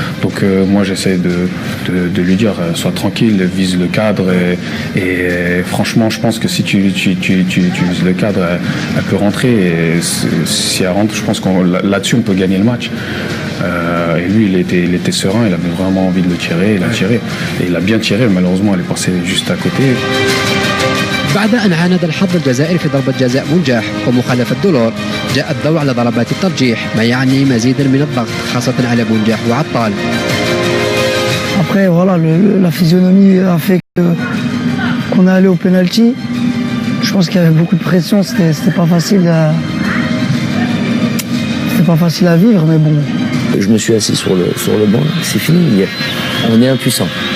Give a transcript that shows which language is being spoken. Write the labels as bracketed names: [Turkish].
[French] Donc moi j'essaie de lui dire sois tranquille, vise le cadre et franchement je pense que si tu vises le cadre, elle peut rentrer. Et si elle rentre, je pense qu'on là-dessus on peut gagner le match. Et lui il était serein, il avait vraiment envie de le tirer, il a tiré et il a bien tiré, malheureusement elle est passée juste à côté. [Arabic] بعد أن عاند الحظ الجزائري في ضربة جزاء منجح ومخالفة دولور، جاء الضوء على ضربات الترجيح ما يعني مزيدا من الضغط خاصة على بونجاح وعطال. [French] Après voilà, la physionomie a fait qu'on est allé au penalty. Je pense qu'il y avait beaucoup de pression, c'était pas facile à vivre, mais bon. Je me suis assis sur le banc, c'est fini, on est impuissant.